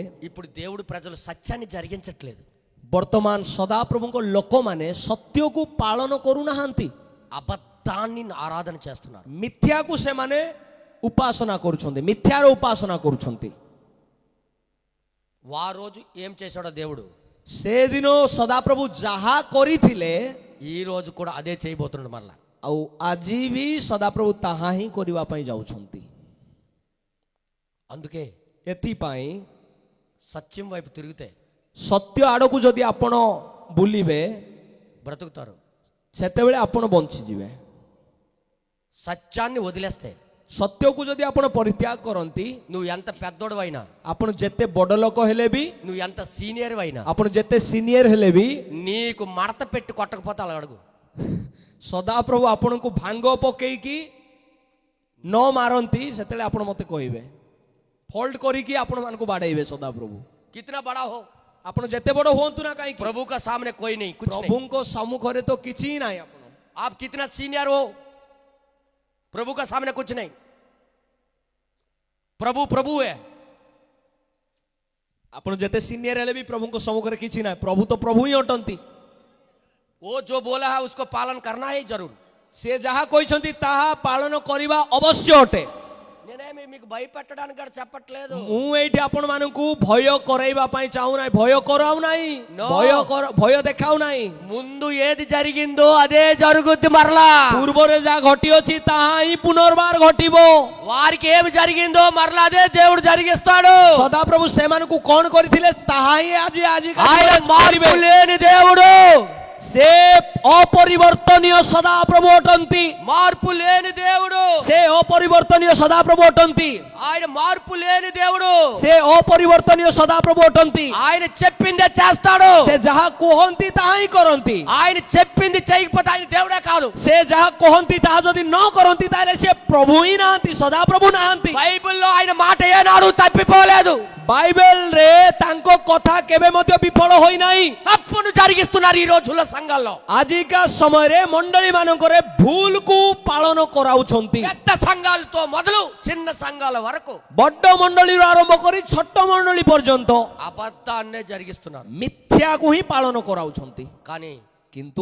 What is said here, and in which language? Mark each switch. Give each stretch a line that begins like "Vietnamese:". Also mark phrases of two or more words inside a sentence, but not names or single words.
Telugu: ఇప్పుడు దేవుడు ప్రజలు సత్యాన్ని జరిగించట్లేదు,
Odia: ବର୍ତ୍ତମାନ ସଦାପ୍ରଭୁଙ୍କ ଲୋକମାନେ ସତ୍ୟକୁ ପାଳନ କରୁନାହାନ୍ତି,
Telugu: అబద్ధాన్ని ఆరాధన చేస్తున్నారు.
Odia: ମିଥ୍ୟାକୁ ସେମାନେ ଉପାସନା କରୁଛନ୍ତି, ମିଥ୍ୟାର ଉପାସନା କରୁଛନ୍ତି.
Telugu: ఆ రోజు ఏం చేశాడో దేవుడు
Odia: ସେଦିନ ସଦାପ୍ରଭୁ ଯାହା କରିଥିଲେ
Telugu: ఈ రోజు కూడా అదే చేయబోతున్నాడు మళ్ళా.
Odia: ଆଉ ଆଜି ବି ସଦାପ୍ରଭୁ ତାହା ହିଁ କରିବା ପାଇଁ ଯାଉଛନ୍ତି.
Telugu: అందుకే
Odia: ଏଥିପାଇଁ
Telugu: సత్యం వైపు తిరిగితే
Odia: ସତ୍ୟ ଆଡ଼କୁ ଯଦି ଆପଣ ବୁଲିବେ
Telugu: బ్రతుకుతారు.
Odia: ସେତେବେଳେ ଆପଣ ବଞ୍ଚିଯିବେ.
Telugu: సత్యాన్ని వదిలేస్తే
Odia: ସତ୍ୟକୁ ଯଦି ଆପଣ ପରିତ୍ୟାଗ କରନ୍ତି,
Telugu: నువ్వు ఎంత పెద్దోడువైనా,
Odia: ଆପଣ ଯେତେ ବଡ଼ ଲୋକ ହେଲେ ବି,
Telugu: నువ్వు ఎంత సీనియర్ అయినా,
Odia: ଆପଣ ଯେତେ ସିନିୟର ହେଲେ ବି,
Telugu: నీకు మడత పెట్టి కొట్టకపోతే అలా అడుగు.
Odia: ସଦାପ୍ରଭୁ ଆପଣଙ୍କୁ ଭାଙ୍ଗ ପକେଇକି ନ ମାରନ୍ତି ସେତେବେଳେ ଆପଣ ମତେ କହିବେ, ଫଲ୍ଟ କରିକି ଆପଣ ମାନଙ୍କୁ ବାଡେଇବେ ସଦାପ୍ରଭୁ.
Hindi: कितना बड़ा हो,
Odia: ଆପଣ ଯେତେ ବଡ଼ ହୁଅନ୍ତୁ ନା କାହିଁକି,
Hindi: प्रभु का सामने कोई नहीं, कुछ नहीं.
Odia: ପ୍ରଭୁଙ୍କ ସମ୍ମୁଖରେ ତ କିଛି ହିଁ ନାହିଁ. ଆପଣ
Hindi: आप कितना सीनियर हो, प्रभु का सामने कुछ नहीं. प्रभु प्रभु है.
Odia: ଆପଣ ଯେତେ ସିନିୟର ହେଲେ ବି ପ୍ରଭୁଙ୍କ ସମ୍ମୁଖରେ କିଛି ନାହିଁ. ପ୍ରଭୁ ତ ପ୍ରଭୁ ହିଁ ଅଟନ୍ତି.
Hindi: वो जो बोला है उसको पालन करना ही जरूर.
Odia: ସେ ଯାହା କହିଛନ୍ତି ତାହା ପାଳନ କରିବା ଅବଶ୍ୟ ଅଟେ.
Telugu: నేనే మీకు భయపెట్టడానికి కూడా చెప్పట్లేదు.
Odia: ମୁଁ ଏଇଠି ଆପଣ ମାନଙ୍କୁ ଭୟ କରାଇବା ପାଇଁ ଚାହୁଁନାହିଁ, ଭୟ କରାଉ ନାହିଁ,
English: No.
Odia: ଭୟ ଦେଖାଉ ନାହିଁ.
Telugu: ముందు ఏది జరిగిందో అదే జరుగుద్ది మరలా.
Odia: ପୂର୍ବରେ ଯାହା ଘଟିଅଛି ତାହା ହିଁ పునర్ବାର ଘଟିବ.
Telugu: వారికి ఏమి జరిగిందో మరలా అదే దేవుడు జరిగిస్తాడు.
Odia: ସଦାପ୍ରଭୁ ସେମାନଙ୍କୁ କଣ କରିଥିଲେ ତାହା ହିଁ ଆଜି
Telugu: ఆయన మార్పు లేని దేవుడు,
Odia: ସେ ଅପରିବର୍ତ୍ତନୀୟ ସଦାପ୍ରଭୁ ଅଟନ୍ତି.
Telugu: మార్పు లేని దేవుడు,
Odia: ସେ ଅପରିବର୍ତ୍ତନୀୟ ସଦାପ୍ରଭୁ ଅଟନ୍ତି.
Telugu: ఆయన మార్పు లేని దేవుడు.
Odia: ସେ ଅପରିବର୍ତ୍ତନୀୟ ସଦାପ୍ରଭୁ ଅଟନ୍ତି.
Telugu: ఆయన చెప్పిందే చేస్తాడు.
Odia: ସେ ଯାହା କୁହନ୍ତି ତାହା ହିଁ କରନ୍ତି.
Telugu: ఆయన చెప్పింది చేయకపోతే ఆయన దేవుడే కాదు.
Odia: ସେ ଯାହା କହନ୍ତି ତାହା ଯଦି ନ କରନ୍ତି ତାହେଲେ ସେ ପ୍ରଭୁ ହିଁ ନାହାନ୍ତି, ସଦାପ୍ରଭୁ ନାହାନ୍ତି.
Telugu: బైబిల్లో ఆయన మాట ఏనాడు తప్పిపోలేదు.
Odia: ବାଇବେଲରେ ତାଙ୍କ କଥା କେବେ ମଧ୍ୟ ବିଫଳ ହୋଇନାହିଁ.
Telugu: తప్పును జరిగిస్తున్నారు ఈ రోజుల్లో సంఘాల్లో.
Odia: ଆଜିକା ସମୟରେ ମଣ୍ଡଳୀ ମାନଙ୍କରେ ଭୁଲକୁ ପାଳନ କରାଉଛନ୍ତି.
Telugu: పెద్ద సంఘాలతో మొదలు చిన్న సంఘాల వరకు
Odia: ବଡ ମଣ୍ଡଳୀରୁ ଆରମ୍ଭ କରି ଛୋଟ ମଣ୍ଡଳୀ ପର୍ଯ୍ୟନ୍ତ
Telugu: అబద్ధాన్నే జరిగిస్తున్నారు.
Odia: ମିଥ୍ୟାକୁ ହିଁ ପାଳନ କରାଉଛନ୍ତି.
Telugu: కానీ
Odia: କିନ୍ତୁ